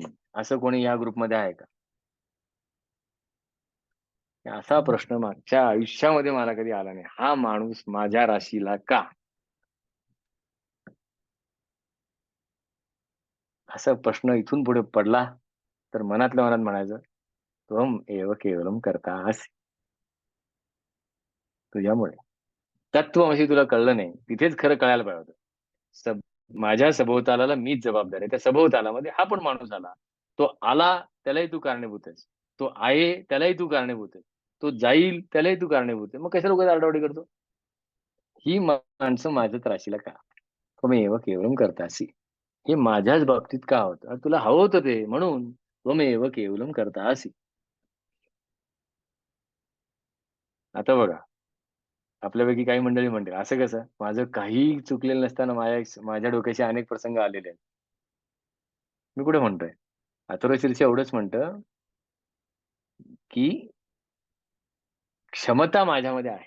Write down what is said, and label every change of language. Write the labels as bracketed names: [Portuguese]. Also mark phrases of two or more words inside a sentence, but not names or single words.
[Marathi] असं कोणी या ग्रुपमध्ये आहे का? असा प्रश्न मागच्या आयुष्यामध्ये मला कधी आला नाही. हा माणूस माझ्या राशीला का? असा प्रश्न इथून पुढे पडला तर मनातल्या मनात म्हणायचं, [Sanskrit] त्वम एव केवलम कर्तासि. [Marathi] तुझ्यामुळे. तत्वमसी तुला कळलं नाही. तिथेच खरं कळायला पाहिजे होतं. सब माझ्या सभोवतालाला मीच जबाबदार आहे. त्या सभोवतालामध्ये हा पण माणूस आला. तो आला त्यालाही तू कारणीभूत आहेस. तो आहे त्यालाही तू कारणीभूत आहे. तो जाईल त्यालाही तू कारणीभूत आहे. मग कशाला उगाच आरडाओरडी करतो? ही माणसं माझ्याच राशीला का? [Sanskrit] त्वमेव केवलम कर्तासि. [Marathi] हे माझ्याच बाबतीत का होतं? तुला हवं होतं ते म्हणून. [Sanskrit] त्वमेव केवलम कर्तासि. [Marathi] आता बघा, आपल्यापैकी काही मंडळी म्हणतील, "असं कसं? माझं काहीही चुकलेलं नसताना माझ्या डोक्याशी अनेक प्रसंग आलेले आहेत." मी कुठे म्हणतोय? अथर्वशीर्ष एवढंच म्हणतं, की क्षमता माझ्यामध्ये आहे.